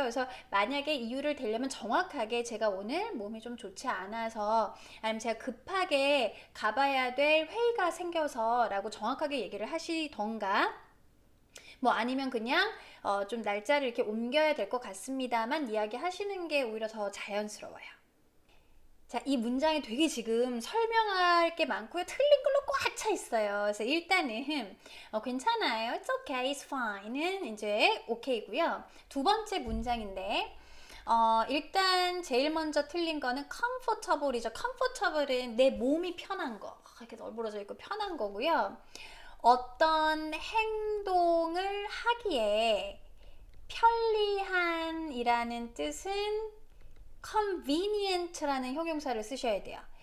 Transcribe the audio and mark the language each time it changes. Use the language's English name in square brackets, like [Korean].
[Korean] 그래서 만약에 이유를 대려면 정확하게 제가 오늘 몸이 좀 좋지 않아서 아니면 제가 급하게 가봐야 될 회의가 생겨서 라고 정확하게 얘기를 하시던가 뭐 아니면 그냥 좀 날짜를 이렇게 옮겨야 될 것 같습니다만 이야기 하시는 게 오히려 더 자연스러워요. 자, 이 문장이 되게 지금 설명할 게 많고요. 틀린 걸로 꽉 차 있어요. 그래서 일단은 괜찮아요. [English] It's okay, it's fine은 [Korean] 이제 오케이고요. 두 번째 문장인데 일단 제일 먼저 틀린 거는 comfortable이죠. comfortable은 내 몸이 편한 거. 이렇게 널브러져 있고 편한 거고요. 어떤 행동을 하기에 편리한이라는 뜻은 convenient라는 형용사를 쓰셔야 돼요.